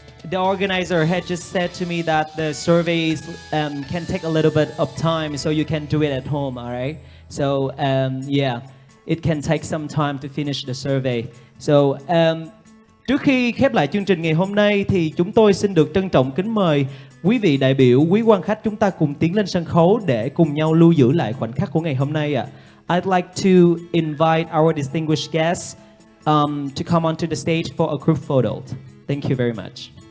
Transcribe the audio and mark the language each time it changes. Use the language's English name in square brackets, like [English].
[English] The organizer had just said to me that the surveys can take a little bit of time, so you can do it at home, all right? So yeah, it can take some time to finish the survey. [Vietnamese] So trước khi khép lại chương trình ngày hôm nay thì chúng tôi xin được trân trọng kính mời quý vị đại biểu, quý quan khách chúng ta cùng tiến lên sân khấu để cùng nhau lưu giữ lại khoảnh khắc của ngày hôm nay ạ. [English] I'd like to invite our distinguished guests to come onto the stage for a group photo. Thank you very much.